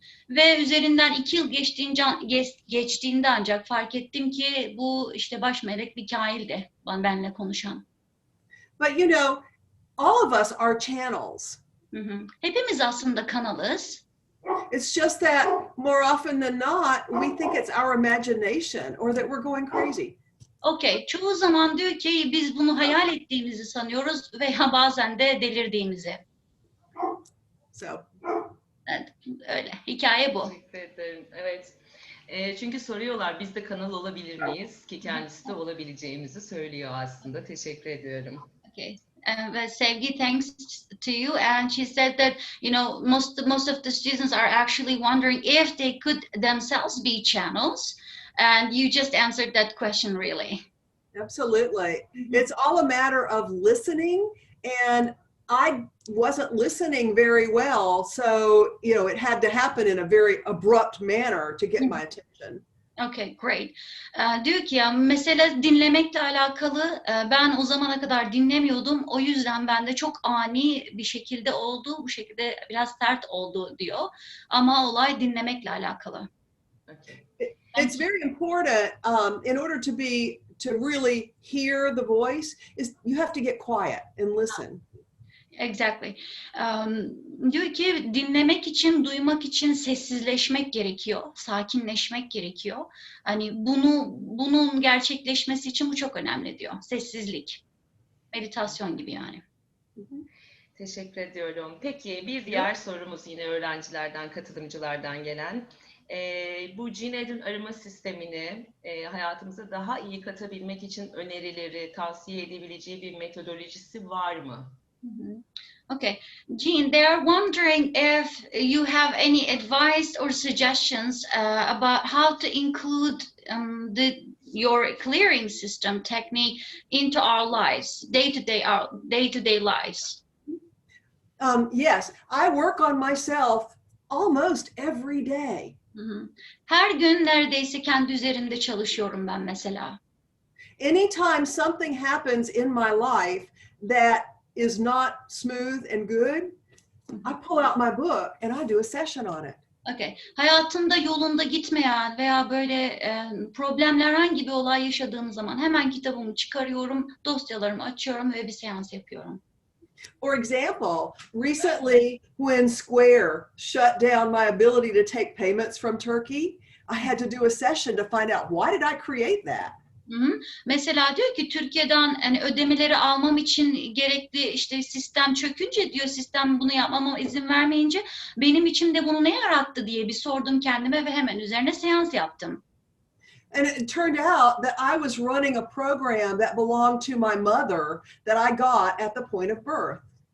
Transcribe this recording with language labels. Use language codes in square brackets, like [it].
[tr] Ve üzerinden 2 yıl geçtiğinde ancak fark ettim ki bu işte baş melek Mikail'di benimle konuşan. [en] But you know, all of us are channels. [tr] Hepimiz aslında kanalız. [en] It's just that more often than not, we think it's our imagination or that we're going crazy. [tr] Okay, çoğu zaman diyor ki biz bunu hayal ettiğimizi sanıyoruz veya bazen de delirdiğimizi. [en] So. [tr] Evet, öyle. Hikaye bu. Teşekkür ederim. Evet. Çünkü soruyorlar biz de kanal olabilir miyiz? Ki kendisi de olabileceğimizi söylüyor aslında. Teşekkür ediyorum. [en] Okay. Well, Sevgi, thanks to you. And she said that, you know, most of the students are actually wondering if they could themselves be channels. And you just answered that question, really. Absolutely. It's all a matter of listening. And I wasn't listening very well, so it had to happen in a very abrupt manner to get my attention. Okay, great. [tr] Diyor ki ya mesele dinlemekle alakalı. Ben o zamana kadar dinlemiyordum. O yüzden bende çok ani bir şekilde oldu. Bu şekilde biraz sert oldu diyor. Ama olay dinlemekle alakalı. [en] Okay. It's very important in order to really hear the voice is you have to get quiet and listen. Exactly. [tr] Diyor ki dinlemek için, duymak için sessizleşmek gerekiyor, sakinleşmek gerekiyor. Hani bunun gerçekleşmesi için bu çok önemli diyor. Sessizlik, meditasyon gibi yani. Teşekkür ediyorum. Peki bir diğer sorumuz yine öğrencilerden, katılımcılardan gelen. Bu Jean Adrienne Arınma Sistemini hayatımıza daha iyi katabilmek için önerileri, tavsiye edebileceği bir metodolojisi var mı? [en] Okay, Jean, they are wondering if you have any advice or suggestions about how to include your clearing system technique into our lives, day-to-day lives. Yes, I work on myself almost every day. [tr] Her gün neredeyse kendi üzerinde çalışıyorum ben mesela. [en] Anytime something happens in my life that is not smooth and good, I pull out my book and I do a session on it. Okay. [tr] Hayatımda yolunda gitmeyen veya böyle problemler herhangi bir olay yaşadığım zaman hemen kitabımı çıkarıyorum, dosyalarımı açıyorum ve bir seans yapıyorum. [en] For example, recently when Square shut down my ability to take payments from Turkey, I had to do a session to find out why did I create that? [tr] Mesela diyor ki Türkiye'den hani ödemeleri almam için gerekli işte sistem çökünce diyor sistem bunu yapmama izin vermeyince benim içimde bunu ne yarattı diye bir sordum kendime ve hemen üzerine seans yaptım. [en] And it turned out that I was running a program that belonged to my mother that I got at the point of birth.